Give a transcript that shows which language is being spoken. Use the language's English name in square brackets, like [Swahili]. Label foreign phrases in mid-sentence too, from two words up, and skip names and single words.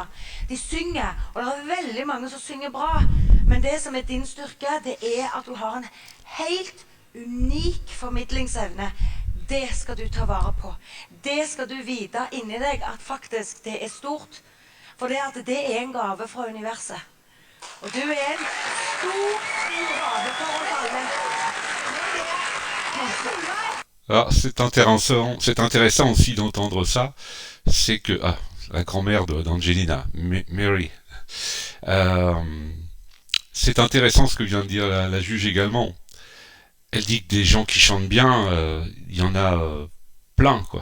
[Norwegian] De synger, og det er veldig mange som synger bra, men det som er din styrke, det er at du har en helt unik formidlingsevne. Det skal du ta vare på. Det skal du vite inni deg at faktisk det er stort. For det at det er en gave fra universet. Og du er en stor gave for oss alle. [French] Alors, c'est intéressant aussi d'entendre ça. C'est que la grand-mère d'Angelina, Mary, c'est intéressant ce que vient de dire la juge également. Elle dit que des gens qui chantent bien, il y en a plein, quoi.